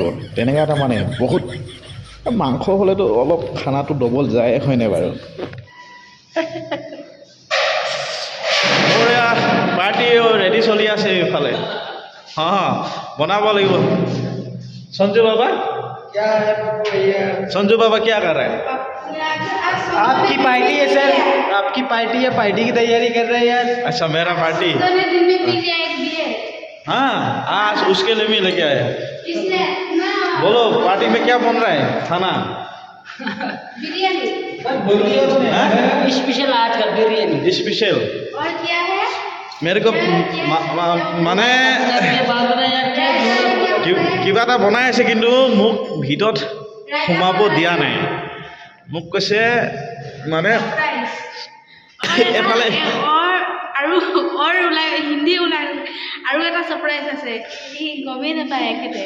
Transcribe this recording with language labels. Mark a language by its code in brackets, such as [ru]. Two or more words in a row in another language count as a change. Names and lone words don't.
[as] তেনেকুৱা এটা মানে বহুত। মাংস হ'লেতো অলপ খানাটো ডবল যায়, হয়নে বাৰু? মোৰ এয়া পাৰ্টি ৰেডি চলি আছে এইফালে। বনাব লাগিব। [hi] সঞ্জু বাবা क्या कर रहा है? आपकी पार्टी है सर, आपकी पार्टी है, पार्टी की तैयारी कर रहे हैं यार। अच्छा, मेरा पार्टी। हाँ, आज उसके लिए भी लेके आया। बोलो, पार्टी में क्या बन रहा है खाना? बिरयानी। स्पेशल आज का बिरयानी स्पेशल। और क्या है? मेरे को [as] মানে কিবা এটা বনাই আছে, কিন্তু মোক ভিতৰত সোমাব দিয়া নাই। মোক কৈছে মানে এফালে হিন্দী ওলাই আৰু এটা সাৰপ্ৰাইজ আছে, ই গমেই নাপায় এখেতে।